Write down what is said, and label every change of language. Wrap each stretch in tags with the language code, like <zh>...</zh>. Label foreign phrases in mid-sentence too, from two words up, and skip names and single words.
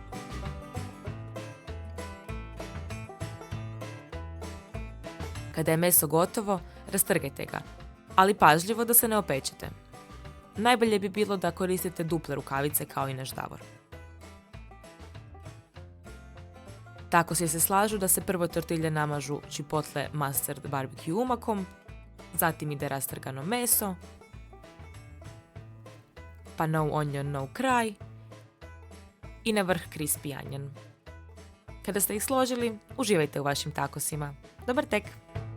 <hr>Kada je meso gotovo, rastrgajte ga, ali pažljivo da se ne opečete. Najbolje bi bilo da koristite duple rukavice kao i naš Davor. Tako se slažu da se prvo tortilje namažu</hr> <en>chipotle mustard barbecue</en> <hr>umakom, zatim ide rastrgano meso, pa</hr> <en>no onion,</en> <hr>no kraj i na vrh</hr> <en>crispy onion.</en> <hr>Kada ste ih složili, uživajte u vašim takosima. Dobar tek!</hr>